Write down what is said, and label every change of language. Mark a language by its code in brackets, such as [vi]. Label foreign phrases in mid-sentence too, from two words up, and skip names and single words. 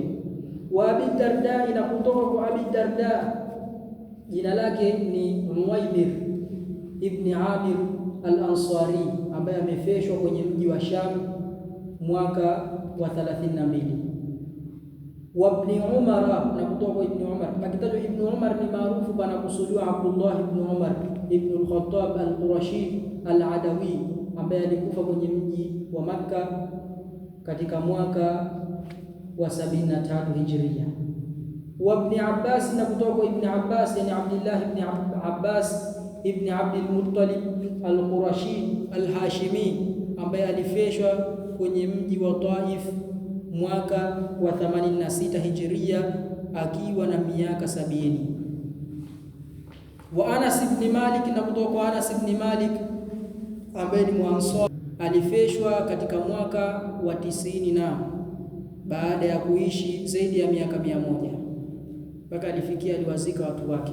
[sw] Wa Abi Darda, ina kutoka kwa Abi Darda, jina lake ni Uwaymir ibn Amir al-Ansari ambaye amefeshwa kwenye mji wa Sham mwaka wa 32. Wa Ibn Umar, na kutoka kwa Ibn Umar. Akitajwa Ibn Umar ni maarufu bana kusudiwa Abdullah ibn Umar ibn al-Khattab al-Qurashi al-Adawi ambaye alikufa kwenye mji wa Makka katika mwaka wa 73 Hijria. Wa Ibn Abbas, na kutoka kwa Ibn Abbas, yani Abdullah ibn Abbas ibn Abdul Muttalib al-Qurashi al-Hashimi ambaye alifeshwa kwenye mji wa Taif mwaka wa 86 Hijria akiwa na miaka 70. Wa Anas ibn Malik, na kutoka kwa Anas ibn Malik ambaye ni Muansar, alifeshwa katika mwaka wa 90 na baada ya kuishi zaidi ya miaka 100 mpaka alifikia aliwazika watu wake.